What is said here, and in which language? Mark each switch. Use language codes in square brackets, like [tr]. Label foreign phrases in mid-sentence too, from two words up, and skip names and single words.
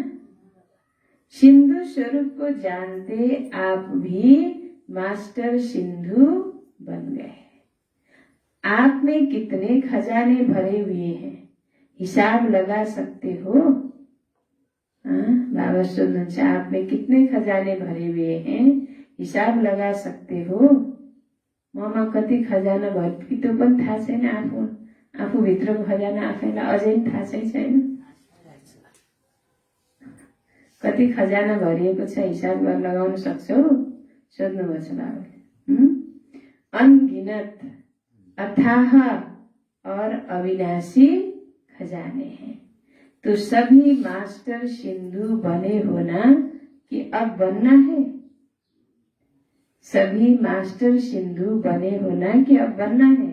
[hi] सिंधु स्वरूप को जानते आप भी मास्टर सिंधु बन गए। आप में कितने खजाने भरे हुए हैं, हिसाब लगा सकते हो? बाबा सोध्नुहुन्छ आप में कितने खजाने भरे हुए हैं, हिसाब लगा सकते हो? [ne] ममा कति खजाना भरे त्यो पनि थाहा छैन, आफू भित्रको खजाना आफैलाई अझै थाहा छैन। कति खजाना भरिएको छ हिसाब गरेर लगाउन सक्छौ? सोध्नुभएको छ बाबाले। [hi] अनगिनत अथाह और अविनाशी खजाने हैं। तो सभी मास्टर सिंधु बने हो ना, कि अब बनना है? सभी मास्टर सिंधु बने हो ना, कि अब बनना है?